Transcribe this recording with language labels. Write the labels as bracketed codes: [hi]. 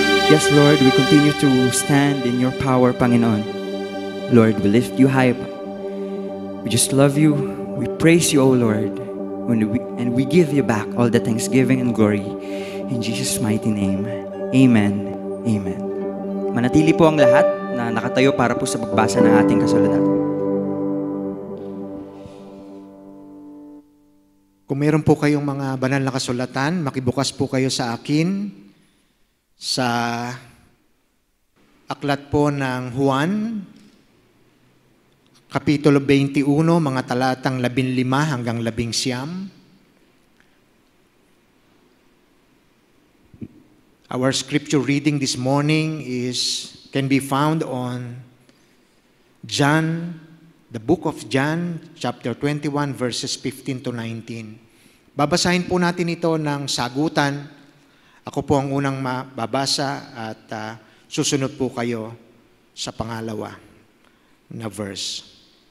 [en] Yes, Lord, we continue to stand in your power, Panginoon. Lord, we lift you high. We just love you. We praise you, O Lord. And we give you back all the thanksgiving and glory. In Jesus' mighty name. Amen. Amen. [tl] Manatili po ang lahat na nakatayo para po sa pagbasa ng ating kasulatan. Kung meron po kayong mga banal na kasulatan, makibukas po kayo sa akin sa aklat po ng Juan, Kapitulo 21, mga talatang 15 hanggang 19. [en] Our scripture reading this morning can be found on John, the book of John, chapter 21, verses 15 to 19. [tl] Babasahin po natin ito ng sagutan. Ako po ang unang mababasa at susunod po kayo sa pangalawa na verse.